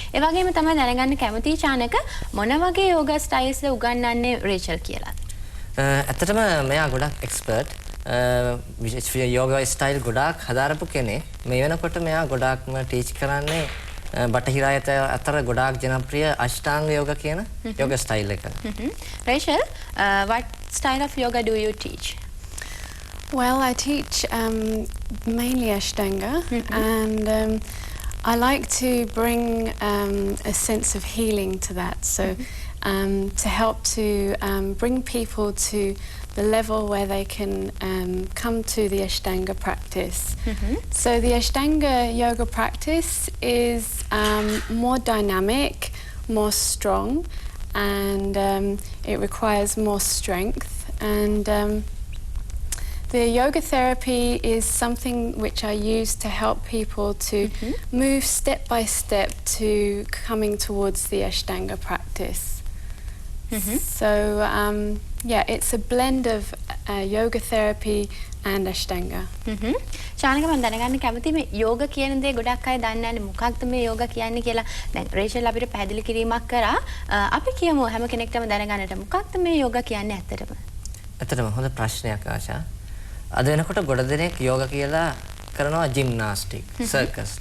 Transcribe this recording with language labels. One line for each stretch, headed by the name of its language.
Sinhala: ඒ වගේම තමයි දැනගන්න කැමතියි චානක මොන වගේ යෝගා ස්ටයිල්ස්ද උගන්වන්නේ රේචල් කියලා. ඇත්තටම මෙයා ගොඩක් එක්ස්පර්ට් විශේෂ යෝගා ස්ටයිල් ගොඩක් හදාරපු කෙනෙක්. මේ වෙනකොට මෙයා ගොඩක්ම ටීච් කරන්නේ බටහිර අතර ගොඩාක් ජනප්‍රිය අෂ්ටාංග යෝග කියන යෝග ස්ටයිල් එක.
English: Rachel, what style of yoga do you teach? Well, I teach mainly Ashtanga, and I like to bring a sense of healing to that. So, to help to bring people to the level where they can come to the Ashtanga practice. So the Ashtanga yoga practice is more dynamic, more strong, and it requires more strength. And the yoga therapy is something which I use to help people to move step by step to coming towards the Ashtanga practice. So, yeah, it's a blend of yoga therapy and Ashtanga.
Sinhala: Chanaka මම දැනගන්න කැමතියි මේ යෝග කියන දේ ගොඩක් අය දන්නේ නැහැ මොකක්ද මේ යෝග කියන්නේ කියලා. දැන් රේචල් අපිට පැහැදිලි කිරීමක් කරා. අපි කියමු හැම කෙනෙක්ටම දැනගන්නට මොකක්ද මේ යෝග කියන්නේ ඇත්තටම? ඇත්තටම හොඳ ප්‍රශ්නයක් ආශා. අද වෙනකොට ගොඩ දෙනෙක් යෝග කියලා කරනවා ජිම්නාස්ටික්, සර්කස්.